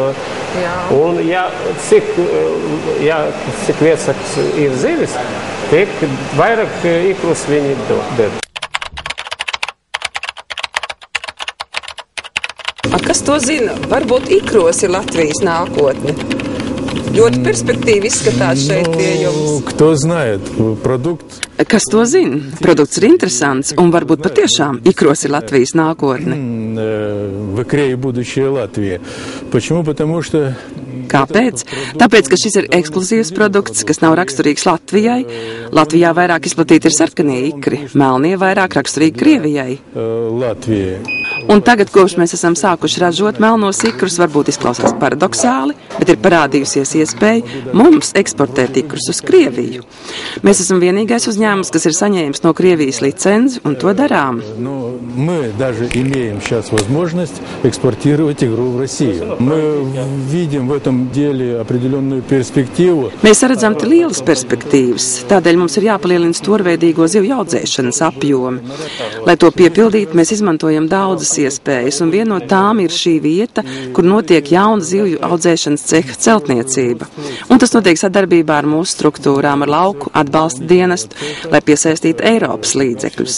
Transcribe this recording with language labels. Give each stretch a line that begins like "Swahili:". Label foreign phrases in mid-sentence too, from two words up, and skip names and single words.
Latvian: Un cik viesaks ir zivis, tik vairāk ikrus viņi dod. Kas to zina? Varbūt ikros ir Latvijas nākotne. Ļoti perspektīvi izskatās šeit pie jums.
Russian: Кто знает, продукт.
Latvian: Kas to zina? Produkts ir interesants un varbūt patiešām ikros ir Latvijas nākotne.
Russian: В икре и будущее Латвии. Почему? Потому что
Latvian: Kāpēc? Tāpēc, ka šis ir ekskluzīvs produkts, kas nav raksturīgs Latvijai. Latvijā vairāk izplatīti ir sarkanie ikri, melnie vairāk raksturīgi Krievijai. Latvijai. Un tagad, kopš mēs esam sākuši ražot melnos ikrus, varbūt izklausās paradoxāli, bet ir parādījusies iespēja mums eksportēt ikrus uz Krieviju. Mēs esam vienīgais uzņēmums, kas ir saņēmis no Krievijas licenci, un to darām.
Russian: Мы даже имеем сейчас возможность экспортировать игру в Россию. Мы видим в этом деле определенную перспективу.
Latvian: Mēs redzam te lielas perspektīvas, tādēļ mums ir jāpalielina stūrveidīgo zivju audzēšanas apjomi. Lai to piepildītu, mēs izmantojam daudzas iespējas, un viena no tām ir šī vieta, kur notiek jauna zivju audzēšanas ceha celtniecība. Un tas notiek sadarbībā ar mūsu struktūrām, ar lauku atbalsta dienestu, lai piesaistītu Eiropas līdzekļus.